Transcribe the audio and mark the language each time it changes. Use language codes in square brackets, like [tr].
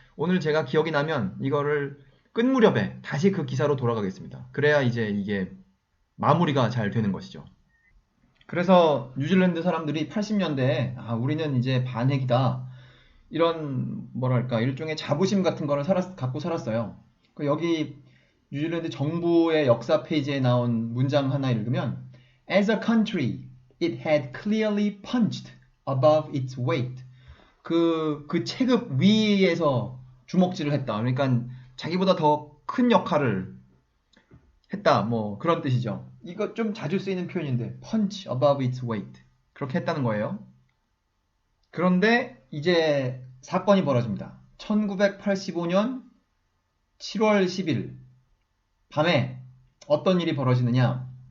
[ko] 오늘 제가 기억이 나면 이거를 끝 무렵에 다시 그 기사로 돌아가겠습니다. 그래야 이제 이게 마무리가 잘 되는 것이죠. 그래서 뉴질랜드 사람들이 80년대에 우리는 이제 반핵이다. 이런 뭐랄까 일종의 자부심 같은 거를 갖고 살았어요. 여기 뉴질랜드 정부의 역사 페이지에 나온 문장 하나 읽으면 [en] As a country, it had clearly punched above its weight. [ko] 그 체급 위에서 주먹질을 했다. 그러니까 자기보다 더 큰 역할을 했다. 뭐 그런 뜻이죠. 이거 좀 자주 쓰이는 표현인데 [en] punch above its weight. [ko] 그렇게 했다는 거예요. 그런데 이제 사건이 벌어집니다. 1985년 7월 10일 밤에 어떤 일이 벌어지느냐.